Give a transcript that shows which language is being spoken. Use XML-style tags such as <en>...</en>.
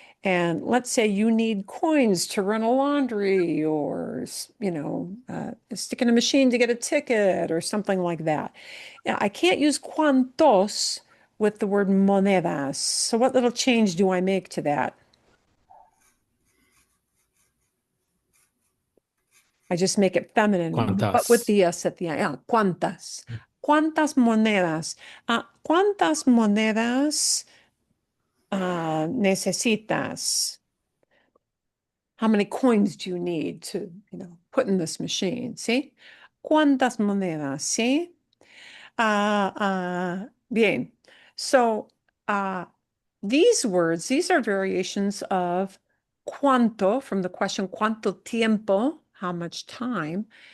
<en>And let's say you need coins to run a laundry or, stick in a machine to get a ticket or something like that. Now, I can't use cuantos with the word monedas. So what little change do I make to that? I just make it feminine, but with the S at the end. Yeah, cuántas.</en> <es>¿Cuántas monedas? ¿Cuántas monedas necesitas?</es> <en>How many coins do you need to, put in this machine?</en> <es>¿Sí? ¿Cuántas monedas? ¿Sí? Bien.</es> <en>So these words, these are variations of cuánto from the question cuánto tiempo, how much time.</en>